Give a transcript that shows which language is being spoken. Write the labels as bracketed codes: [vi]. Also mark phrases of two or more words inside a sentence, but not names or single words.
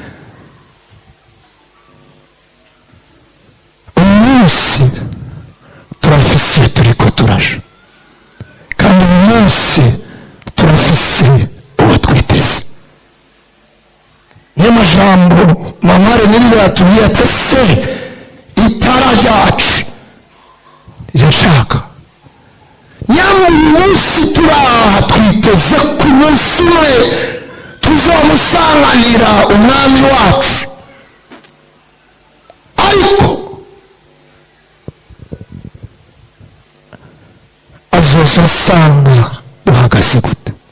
[rn] uyu munsi turafise turiko turaja, kandi uyu munsi turafise uwo twiteze. niyo majambo mamare nyine yatubwiye ati se itara ryacu rirashaka. nyamara uyu munsi turaha twiteze ku munsi umwe tuzomusanganira umwami wacu, ariko azoza asanga duhagaze gute?